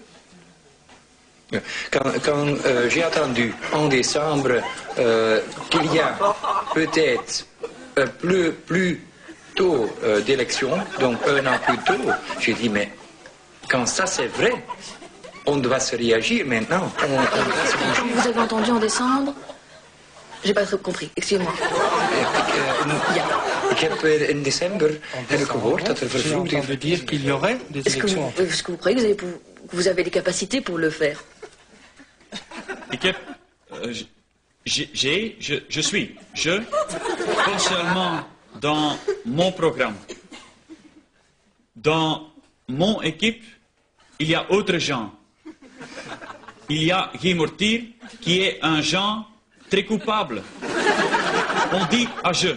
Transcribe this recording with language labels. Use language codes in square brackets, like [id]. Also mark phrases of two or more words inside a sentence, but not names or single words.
[fr] Quand j'ai entendu en décembre qu'il y a peut-être plus tôt d'élection, donc un an plus tôt, j'ai dit, mais quand ça c'est vrai, on doit se réagir maintenant. Vous avez entendu en décembre? J'ai pas trop compris, excusez-moi. [nl] Ik heb in december gehoord dat er vervroegd [fr] veut dire qu'il y aurait des élections. Est-ce que vous croyez que vous avez les capacités pour le faire? [nl] Ik heb, je, [fr] pas seulement dans mon programme. Dans mon équipe, il y a autres gens. Il y a Guy Mortier, qui est un genre très coupable. On dit à je.